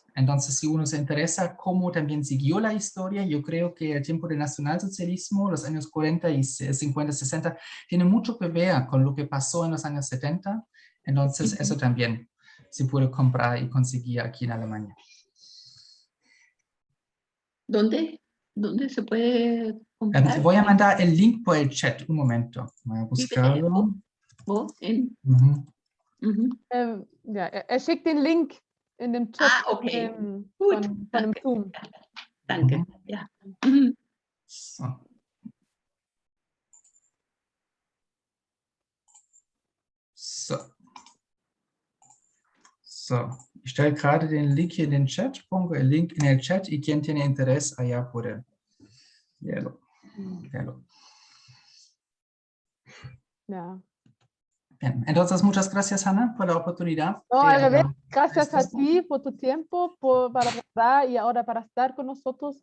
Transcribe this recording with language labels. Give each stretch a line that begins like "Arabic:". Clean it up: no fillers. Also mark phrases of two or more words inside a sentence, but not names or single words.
Spanish: Entonces, si uno se interesa cómo también siguió la historia, yo creo que el tiempo del nacionalsocialismo, los años 40 y 50, 60, tiene mucho que ver con lo que pasó en los años 70. Entonces, eso también se puede comprar y conseguir aquí en Alemania. ¿Dónde se puede comprar? Voy a mandar el link por el chat, un momento. Voy a buscarlo.
German: Er schickt den Link in dem Chat okay. von dem Zoom. Danke. Ja. So. Ich stelle gerade den Link hier in den Chat,
Spanish: pongo el link en el chat y quien tiene interés allá puede verlo.
German: Ja.
Spanish: Bien, entonces muchas gracias, Hanna, por la oportunidad. No, al revés, gracias a ti por tu tiempo, para hablar y ahora para estar con nosotros.